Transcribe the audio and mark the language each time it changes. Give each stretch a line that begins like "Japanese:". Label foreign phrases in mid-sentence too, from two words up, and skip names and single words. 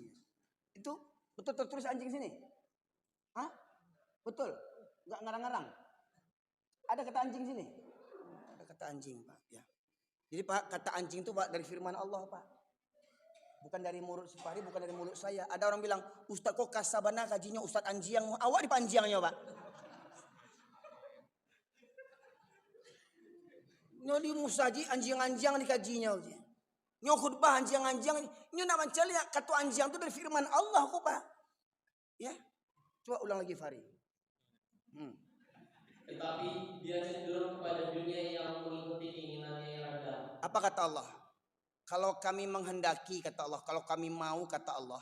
Indonesian: Itu betul tertulis anjing sini? Hah? Betul? Enggak ngarang-ngarang? Ada kata anjing sini? Ada kata anjing, Pak. Ya. Jadi Pak, kata anjing itu Pak dari firman Allah, Pak. Bukan dari mulut Supari, bukan dari mulut saya. Ada orang bilang,
Minangkabau: Ustaz kok kasabana kajinya Ustaz anjiang. Awak di panjiangnya, Pak. Nyo di musaji anjing-anjing dikajinya. Nyo khutbah anjing-anjing. Nyo nak
Indonesian: mencari kata anjing itu dari firman Allah kok, Pak. Ya. Coba ulang lagi Fari. Tetapi dia cenderung kepada dunia yang mengikuti keinginannya yang rendah. Apa kata Allah? Kalau kami menghendaki, kata Allah. Kalau kami mau, kata Allah.